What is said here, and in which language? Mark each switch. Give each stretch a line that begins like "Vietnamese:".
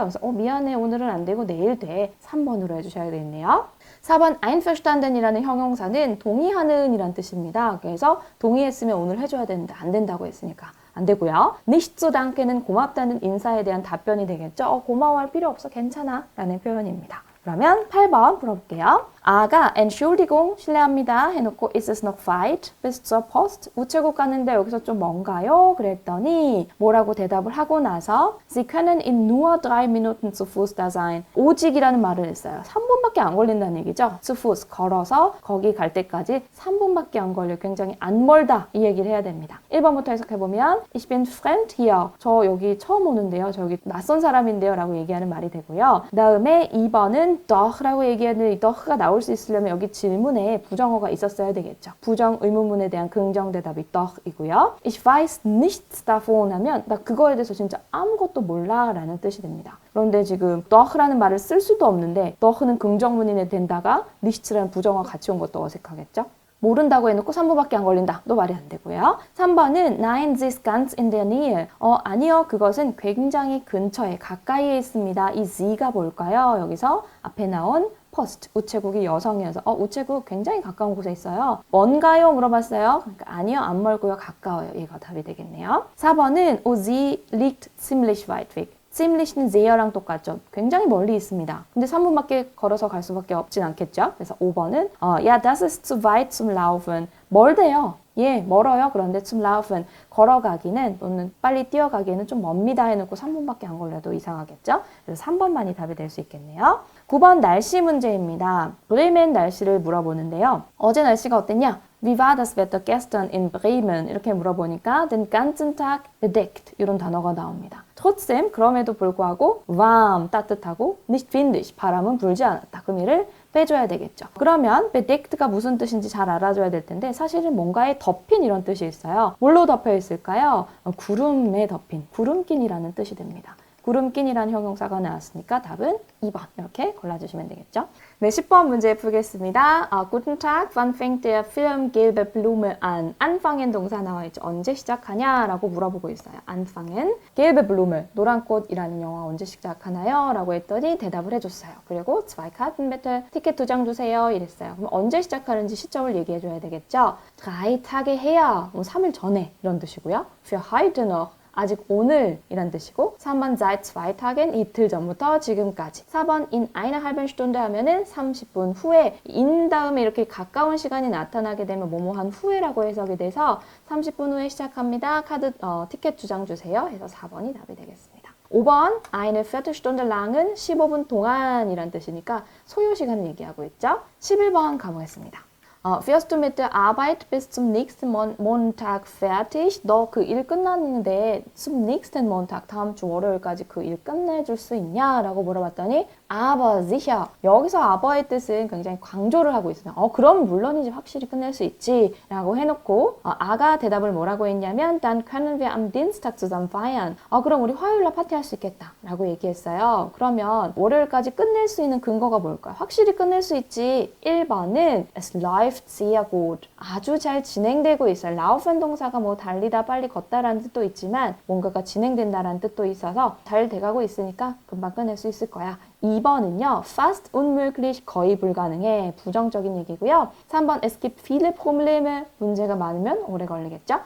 Korean: 그래서 미안해 오늘은 안 되고 내일 돼. 3번으로 해주셔야 되겠네요. 4번 einverstanden이라는 형용사는 동의하는 이란 뜻입니다. 그래서 동의했으면 오늘 해줘야 되는데 안 된다고 했으니까 안 되고요.
German: nicht zu danke
Korean: 는 고맙다는 인사에 대한 답변이 되겠죠. 고마워할 필요 없어 괜찮아 라는 표현입니다. 그러면 8번 풀어볼게요. 아가
German: Entschuldigung,
Korean: 실례합니다 해놓고
German: ist es noch weit bis zur Post?
Korean: 우체국 가는데 여기서 좀 먼가요? 그랬더니 뭐라고 대답을 하고 나서
German: Sie können in nur 3 Minuten zu Fuß da sein.
Korean: 오직이라는 말을 했어요. 3분밖에 안 걸린다는 얘기죠.
German: zu Fuß,
Korean: 걸어서 거기 갈 때까지 3분밖에 안 걸려. 굉장히 안 멀다 이 얘기를 해야 됩니다. 1번부터 해석해보면
German: Ich bin fremd hier.
Korean: 저 여기 처음 오는데요. 저 여기 낯선 사람인데요 라고 얘기하는 말이 되고요. 그 다음에 2번은 doch라고 얘기하는 이 doch가 나올 수 있으려면 여기 질문에 부정어가 있었어야 되겠죠. 부정 의문문에 대한 긍정 대답이 doch이고요.
German: Ich weiß nichts davon
Korean: 하면 나 그거에 대해서 진짜 아무것도 몰라 라는 뜻이 됩니다. 그런데 지금 doch라는 말을 쓸 수도 없는데 doch는 긍정문이 된다가 nicht라는 부정어가 같이 온 것도 어색하겠죠. 모른다고 해놓고 3분밖에 안 걸린다. 또 말이 안 되고요. 3번은
German: Nein, sie ist ganz in der Nähe.
Korean: 아니요. 그것은 굉장히 근처에 가까이에 있습니다. 이 sie가 뭘까요? 여기서 앞에 나온 post, 우체국이 여성이어서 우체국 굉장히 가까운 곳에 있어요. 먼가요? 물어봤어요. 그러니까 아니요. 안 멀고요. 가까워요. 얘가 답이 되겠네요. 4번은
German: sie liegt ziemlich weit weg.
Korean: ziemlich는 seher랑 똑같죠. 굉장히 멀리 있습니다. 근데 3분밖에 걸어서 갈 수밖에 없진 않겠죠. 그래서 5번은
German: ja, das ist zu weit zum Laufen.
Korean: 멀대요. 예, 멀어요. 그런데
German: zum Laufen,
Korean: 걸어가기는 또는 빨리 뛰어가기에는 좀 멉니다 해놓고 3분밖에 안 걸려도 이상하겠죠? 그래서 3번만이 답이 될 수 있겠네요. 9번 날씨 문제입니다. 브레멘 날씨를 물어보는데요. 어제 날씨가 어땠냐?
German: Wie war das Wetter gestern in Bremen?
Korean: 이렇게 물어보니까
German: den ganzen Tag bedeckt
Korean: 이런 단어가 나옵니다.
German: trotzdem
Korean: 그럼에도 불구하고
German: warm
Korean: 따뜻하고
German: nicht windig
Korean: 바람은 불지 않았다. 그럼 이를 빼줘야 되겠죠. 그러면 bedecked가 무슨 뜻인지 잘 알아줘야 될 텐데 사실은 뭔가에 덮인 이런 뜻이 있어요. 뭘로 덮여 있을까요? 구름에 덮인, 구름낀이라는 뜻이 됩니다. 구름낀이라는 형용사가 나왔으니까 답은 2번 이렇게 골라주시면 되겠죠. 네, 10번 문제 풀겠습니다.
German: Guten Tag, wann fängt der Film Gelbe Blume an?
Korean: anfangen 동사 나와 있죠. 언제 시작하냐? 라고 물어보고 있어요. anfangen, Gelbe Blume, 노란 꽃이라는 영화 언제 시작하나요? 라고 했더니 대답을 해줬어요. 그리고
German: zwei Karten bitte,
Korean: 티켓 2장 주세요. 이랬어요. 그럼 언제 시작하는지 시점을 얘기해줘야 되겠죠.
German: 3 Tage her,
Korean: 3일 전에 이런 뜻이고요.
German: für heute noch,
Korean: 아직 오늘 이란 뜻이고 3번
German: seit 2 Tagen
Korean: 이틀 전부터 지금까지 4번
German: in einer halben Stunde
Korean: 하면은 30분 후에 in 다음에 이렇게 가까운 시간이 나타나게 되면 뭐뭐한 후에라고 해석이 돼서 30분 후에 시작합니다. 티켓 2장 주세요 해서 4번이 답이 되겠습니다. 5번
German: eine Viertelstunde lang
Korean: 은 15분 동안이란 뜻이니까 소요 시간을 얘기하고 있죠. 11번 가보겠습니다.
German: Wirst du mit der Arbeit bis zum nächsten Montag fertig?
Korean: 너 그 일 끝났는데
German: zum nächsten Montag,
Korean: 다음 주 월요일까지 그 일 끝내줄 수 있냐? 라고 물어봤더니
German: aber sicher.
Korean: 여기서 aber의 뜻은 굉장히 강조를 하고 있어요. 그럼 물론이지 확실히 끝낼 수 있지 라고 해놓고 아가 대답을 뭐라고 했냐면
German: dann können wir am Dienstag zusammen feiern.
Korean: 그럼 우리 화요일날 파티할 수 있겠다 라고 얘기했어요. 그러면 월요일까지 끝낼 수 있는 근거가 뭘까요? 확실히 끝낼 수 있지. 1번은
German: es läuft sehr gut.
Korean: 아주 잘 진행되고 있어요. laufen 동사가 뭐 달리다 빨리 걷다라는 뜻도 있지만 뭔가가 진행된다라는 뜻도 있어서 잘 돼가고 있으니까 금방 끝낼 수 있을 거야. 2번은요.
German: fast unmöglich,
Korean: 거의 불가능해. 부정적인 얘기고요. 3번
German: es gibt viele Probleme,
Korean: 문제가 많으면 오래 걸리겠죠.